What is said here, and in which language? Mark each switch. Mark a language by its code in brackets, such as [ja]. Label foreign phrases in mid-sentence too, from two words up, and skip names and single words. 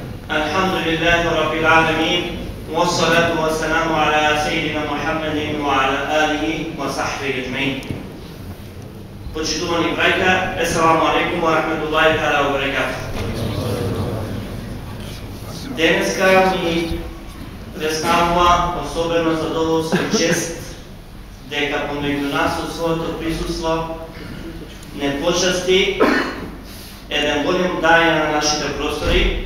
[ar] الحمد لله رب العالمين والصلاة والسلام على سيدنا محمد وعلى آله وصحبه أجمعين. [mk] Почитувани браќа, [ar] السلام عليكم ورحمة الله تعالى وبركاته. [mk] Денеска ми представува особено задоволство и чест дека помеѓу нас со своето присуство не почасти еден голем дај на нашите простори,